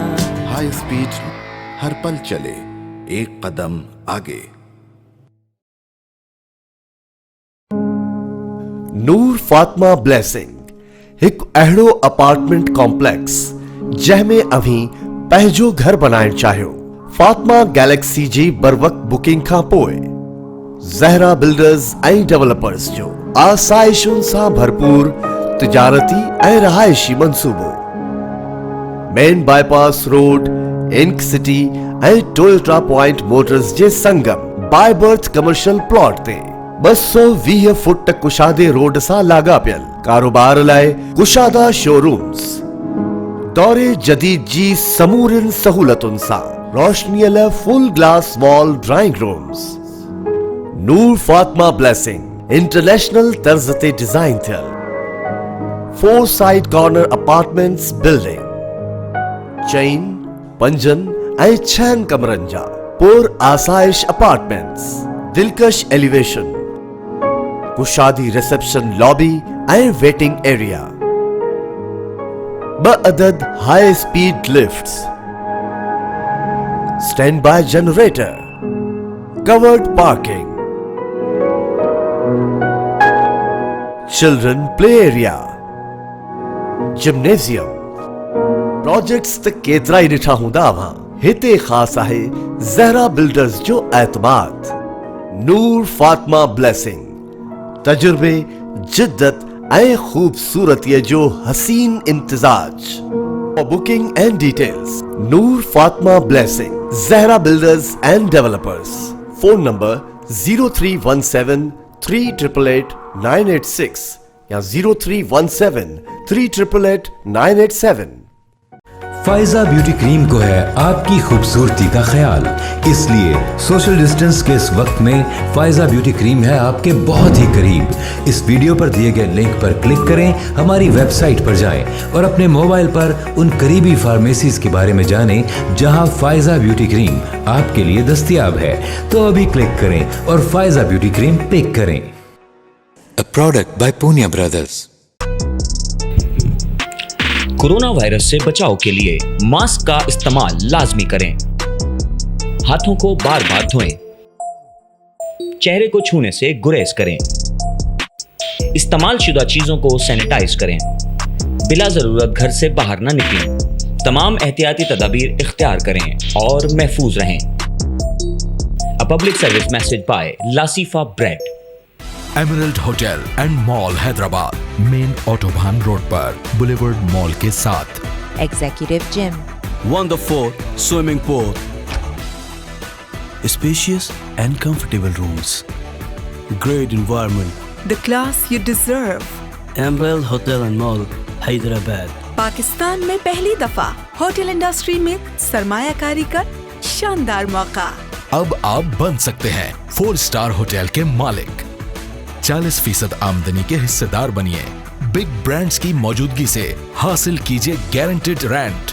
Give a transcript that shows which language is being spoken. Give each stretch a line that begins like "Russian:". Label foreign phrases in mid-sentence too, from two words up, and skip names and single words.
English: high speed
Urdu: ہر پل چلے, ایک قدم آگے.
Sindhi: نور فاطمہ بلیسنگ ایک اہڑو
English: apartment complex
Sindhi: جہمیں اویں پہجو گھر بنائण چاہیو. فاطمہ گیلیکسی جی بروقت بکنگ کھان پوءِ زہرا بلڈرز ऐं ڈیولپرز جو آسائشن سان بھرپور تجارتی ऐं رہائشی منصوبو.
English: main bypass road,
Sindhi: انک سٹی ऐं ٹویوٹا پوائنٹ موٹرز جے سنگم بائی برتھ
English: commercial plot
Sindhi: تے 220 فٹ کشادے روڈ سان لاڳاپيل. کاروبار لائے کشادہ
English: show rooms.
Sindhi: دورے جدید جی سمورن سہولتن سان روشنی لائے
English: full glass wall drawing rooms.
Sindhi: نور فاطمہ بلیسنگ انٹرنیشنل طرز تے ڈیزائن تھیل
English: 4 side corner apartments building.
Sindhi: چین, پنجن ऐं 6 कमरनि जा पुर आसाइश अपार्टमेंट्स. दिलकश एलिवेशन, कुशादी
English: reception lobby
Sindhi: ऐं
English: waiting area.
Sindhi: 2 अदद
English: high speed lifts. stand by generator. covered parking. children play area.
Sindhi: जिम्नेजियम. प्रोजेक्ट्स त केतिरा ई ॾिठा हूंदा अव्हां. हिते ख़ासि आहे ज़हरा बिल्डर्स जो एतमाद. नूर फातिमा ब्लेसिंग तजुर्बे, जिद्दत ऐं खूबसूरतीअ जो हसीन इम्तिजाज.
English: For booking and details, Noor Fatma Blessing, Zahra Builders and Developers. Phone number 0317 388 986 या 0317 388 987.
Urdu: فائزہ بیوٹی کریم کو ہے آپ کی خوبصورتی کا خیال, اس لیے
English: social distance
Urdu: کے اس وقت میں فائزہ بیوٹی کریم ہے آپ کے بہت ہی قریب. اس ویڈیو پر دیے گئے لنک پر کلک کریں, ہماری ویب سائٹ پر جائیں اور اپنے موبائل پر ان قریبی فارمیسیز کے بارے میں جانیں جہاں فائزہ بیوٹی کریم آپ کے لیے دستیاب ہے. تو ابھی کلک کریں اور فائزہ بیوٹی کریم پک کریں.
English: A product by Punya Brothers.
Urdu: کورونا وائرس سے بچاؤ کے لیے ماسک کا استعمال لازمی کریں. ہاتھوں کو بار بار دھوئیں. چہرے کو چھونے سے گریز کریں. استعمال شدہ چیزوں کو سینیٹائز کریں. بلا ضرورت گھر سے باہر نہ نکلیں. تمام احتیاطی تدابیر اختیار کریں اور محفوظ رہیں.
English: A public service message by Lasifa Bread.
Urdu: ایمرلڈ ہوٹل اینڈ مال حیدرآباد، مین آٹوبان روڈ پر، بولیوارڈ مال کے ساتھ.
English: Executive Gym, wonderful swimming pool, spacious and comfortable rooms, great environment, the class you deserve. Emerald Hotel and Mall, Hyderabad.
Urdu: پاکستان میں پہلی دفعہ
English: hotel industry
Urdu: میں سرمایہ کاری کا شاندار موقع. اب آپ بن سکتے ہیں
English: 4 star hotel
Urdu: کے مالک. 40% آمدنی کے حصہ دار بنیے.
English: big brands
Urdu: کی موجودگی سے حاصل کیجیے
English: guaranteed rent.